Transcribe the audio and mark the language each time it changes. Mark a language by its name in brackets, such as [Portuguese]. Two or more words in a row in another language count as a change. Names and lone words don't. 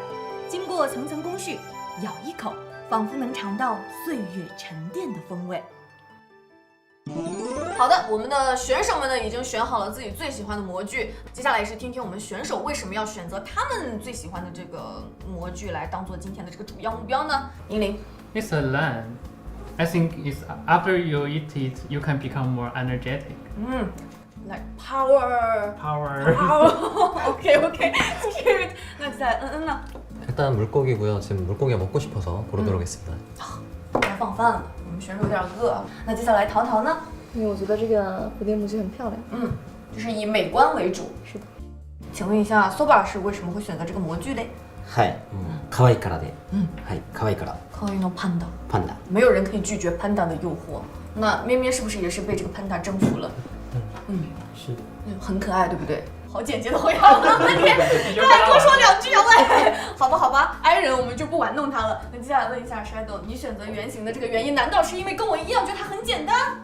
[Chinese] 经过层层工序，咬一口，仿佛能尝到岁月沉淀的风味。好的，我们的选手们呢已经选好了自己最喜欢的模具，接下来是听听我们选手为什么要选择他们最喜欢的这个模具来当做今天的这个主要目标呢？银铃 [English] It's a land. I think it's after you eat it, you can become more energetic. like power. OK, cute. [Chinese] 那在呢？ [Korean] 일단 물고기고요. 지금 물고기가 먹고 싶어서 고르도록 하겠습니다. [Chinese] 该放饭了，我们选手有点饿。那接下来淘淘呢？因为我觉得这个蝴蝶模具很漂亮。就是以美观为主。是的。请问一下，Soba是为什么会选择这个模具嘞？ [Japanese] はい、可愛いからで。はい、可愛いから。可爱のパンダ。パンダ。 [Chinese] 没有人可以拒绝潘达的诱惑。那咩咩是不是也是被这个潘达征服了？是。很可爱，对不对？好简洁的回答我的问题，再多说2句啊喂！好吧，i 人我们就不玩弄他了。那接下来问一下 Shadow， 你选择圆形的这个原因，难道是因为跟我一样觉得它很简单？